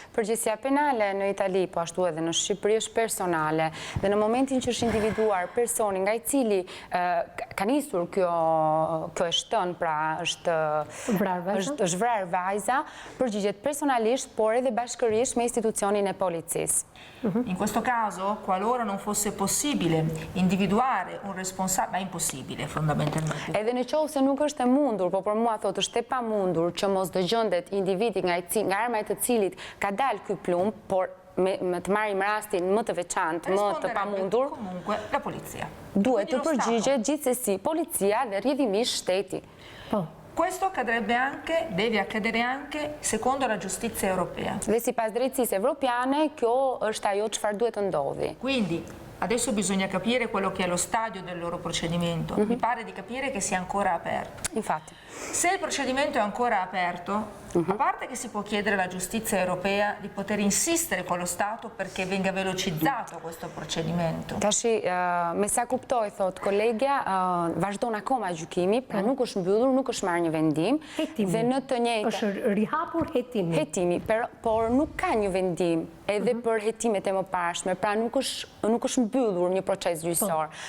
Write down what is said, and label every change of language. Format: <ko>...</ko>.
<sq>Përgjegjësia penale në Itali, po ashtu edhe në Shqipëri është personale dhe në momentin që është individuar personi nga I cili ka nisur kjo e shtën, pra është vrarë vajza, përgjigjet personalisht, por edhe bashkërisht me institucionin e policisë.</sq> <it>In questo caso, qualora non fosse possibile individuare un responsabile, ma è impossibile fondamentalmente.</it> <sq>Edhe në qovë se nuk është e mundur, po për mua thotë është e pa mundur që mos dëgjondet individi nga arma e të cilit ka dalë ky plumb, por me të marrim rastin më të veçantë, më të pamundur,</sq> <it>comunque la polizia.</it> <sq>Duhet të përgjigjet gjithsesi policia dhe rrjedhimisht shteti.</sq> <it>Questo deve accadere anche secondo la giustizia europea.</it> <sq>Dhe sipas drejtësisë evropiane, kjo është ajo çfarë duhet të ndodhi.</sq> <it>Quindi adesso bisogna capire quello che è lo stadio del loro procedimento. Mi pare di capire che sia ancora aperto. Infatti. Se il procedimento è ancora aperto, a parte che si può chiedere alla giustizia europea di poter insistere con lo Stato perché venga velocizzato questo procedimento.</it> <sq>Tashi, me sa kuptoj, thot kolegja, vazhdon akoma gjykimi, pra nuk është mbyllur, nuk është marrë një vendim. Dhe në të njëjtë është rihapur hetimi. Hetimi, por nuk ka një vendim edhe për hetimet e mëparshme, pra nuk është mbyllur një proces gjyqësor.</sq>